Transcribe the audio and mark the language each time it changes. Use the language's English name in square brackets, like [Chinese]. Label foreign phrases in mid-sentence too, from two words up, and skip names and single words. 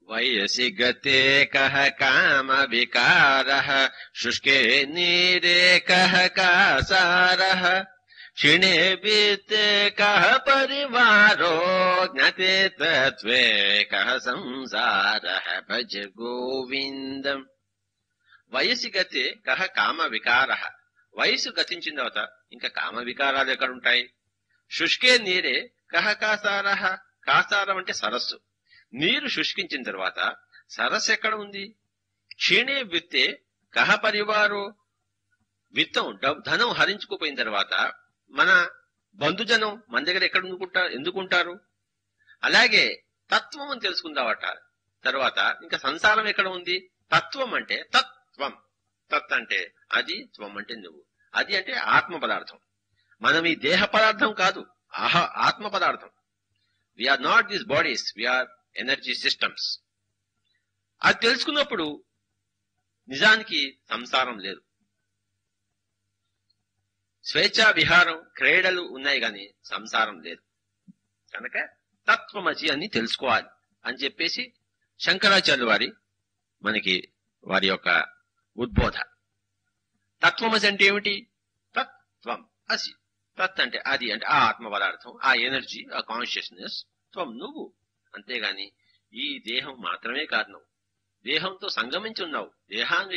[Sanskrit] वयसि गते कः कामविकारः शुष्के नीरे कः कासारः क्षीणे वित्ते कः परिवारो ज्ञाते तत्त्वे कः संसारः भज गोविन्दम् వయసు గతే కహ కామ వికార వయసు [Telugu] గతించిన తర్వాత ఇంకా కామ వికారాలు ఎక్కడుంటాయి [Sanskrit] శుష్కే నీరే కహ కాసార [Telugu] కాసారం అంటే సరస్సు నీరు శుష్కించిన తర్వాత సరస్సు ఎక్కడ ఉంది [Sanskrit] క్షీణే విత్తే కహ పరివారో [Telugu] విత్తం ధనం హరించుకుపోయిన తర్వాత మన బంధుజనం మన దగ్గర ఎక్కడ ఎందుకుంటారు అలాగే తత్వం అని తెలుసుకుందావట తర్వాత ఇంకా సంసారం ఎక్కడ ఉంది తత్వం అంటే తత్వం తత్ అంటే అది త్వం అంటే నువ్వు అది అంటే ఆత్మ పదార్థం మనం ఈ దేహ పదార్థం కాదు ఆత్మ పదార్థం [English] we are not these bodies we are energy systems [Telugu] అది తెలుసుకున్నప్పుడు నిజానికి సంసారం లేదు స్వేచ్ఛా విహారం క్రీడలు ఉన్నాయి గాని సంసారం లేదు కనుక తత్వమసి అని తెలుసుకోవాలి అని చెప్పేసి శంకరాచార్యుల వారి మనకి వారి యొక్క ఉద్బోధ తత్వమసి అంటే ఏమిటి తత్వం అసి తత్ అంటే అది అంటే ఆ ఆత్మ పదార్థం ఆ ఎనర్జీ ఆ కాన్షియస్నెస్ త్వం నువ్వు అంతేగాని ఈ దేహం మాత్రమే కాదు నువ్వు దేహంతో సంగమించి ఉన్నావు దేహాన్వి